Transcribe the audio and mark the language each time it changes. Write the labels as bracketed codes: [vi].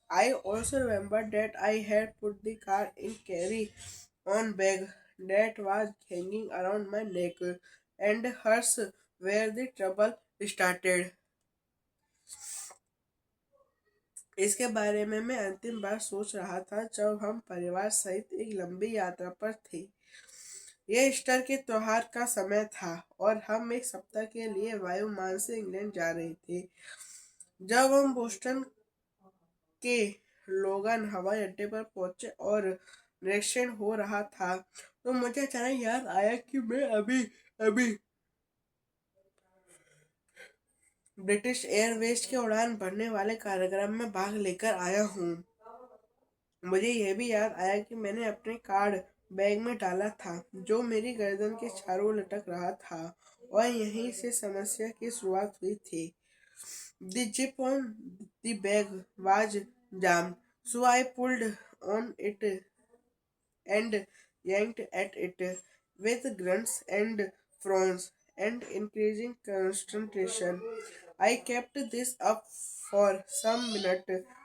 [en] I also remembered that I had put the car in carry on bag that was hanging around my neck, and hers where the trouble started. [hi] इसके बारे में मैं अंतिम बार सोच रहा था जब हम परिवार सहित एक लंबी यात्रा पर थे। यह ईस्टर के त्योहार का समय था और हम एक सप्ताह के लिए वायुमान से इंग्लैंड जा रहे थे। जब हम बोस्टन के लोगन हवाई अड्डे पर पहुंचे और निरीक्षण हो रहा था, तो मुझे अचानक याद आया कि मैं अभी अभी ब्रिटिश एयरवेज के उड़ान भरने वाले कार्यक्रम में भाग लेकर आया हूँ। मुझे यह भी याद आया कि मैंने अपने कार्ड बैग में डाला था, जो मेरी गर्दन के चारों ओर लटक रहा था, और यहीं से समस्या की शुरुआत हुई थी। [en] The zip on the bag was jammed, so I pulled on it and yanked at it with grunts and frowns and increasing concentration. I kept this up for some minutes,